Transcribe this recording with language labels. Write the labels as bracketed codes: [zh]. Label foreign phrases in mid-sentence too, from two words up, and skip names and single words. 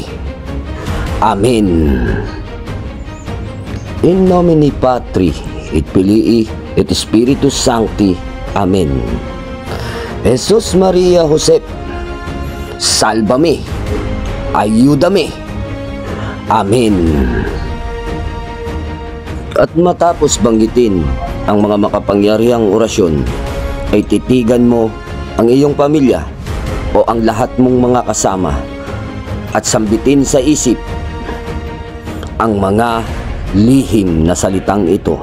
[la] Amen. In nomine Patri et Filii et Spiritus Sancti. Amen. [es] Jesus Maria Josep, salvame, ayúdame. Amen. [tl] At matapos banggitin ang mga makapangyarihang orasyon, ay titigan mo ang iyong pamilya o ang lahat mong mga kasama at sambitin sa isip ang mga lihim na salitang ito.